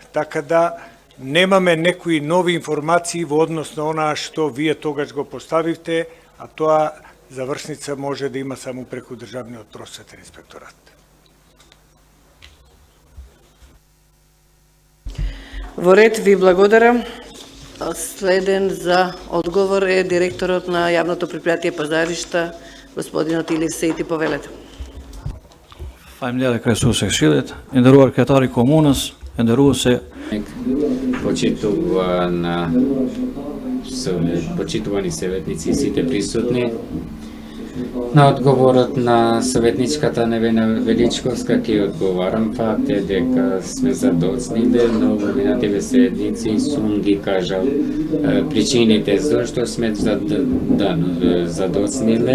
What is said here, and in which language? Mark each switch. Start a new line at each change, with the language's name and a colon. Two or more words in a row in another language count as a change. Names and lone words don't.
Macedonian: Така да немаме некои нови информации во однос на онаа што вие тогаш го поставивте, а тоа завршница може да има само преку Државниот просветен инспекторат. Во ред, ви благодарам. Следен за одговор е директорот на јавното предпријатие Пазаришта, господинот Илив Сејти, повелете.
Albanian: Faleminderit resurssekshilit, nderuar kryetari i komunës, nderuese
Macedonian: почитувани советници и сите присутни. На одговорот на советничката Невена Величковска ќе одговарам. Факт е дека сме задоцниле, но во минативе седници сум ги кажал причините зашто сме задоцниле.